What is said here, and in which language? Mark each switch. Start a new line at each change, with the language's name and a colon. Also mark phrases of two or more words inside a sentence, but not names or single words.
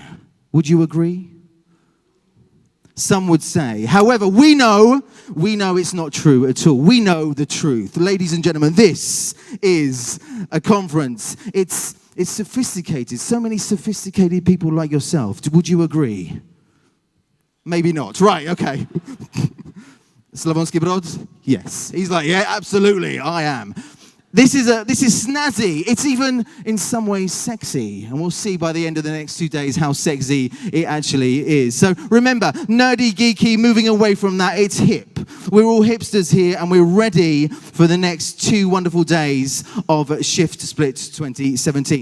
English: Would you agree? Some would say. However, we know it's not true at all. We know the truth. Ladies and gentlemen, this is a conference. It's sophisticated. So many sophisticated people like yourself. Would you agree? Maybe not. Right, okay. Slavonski Brod? Yes. He's like, yeah, absolutely, I am. This is snazzy. It's even in some ways sexy. And we'll see by the end of the next 2 days how sexy it actually is. So remember, nerdy, geeky, moving away from that, it's hip. We're all hipsters here and we're ready for the next 2 wonderful days of Shift Split 2017.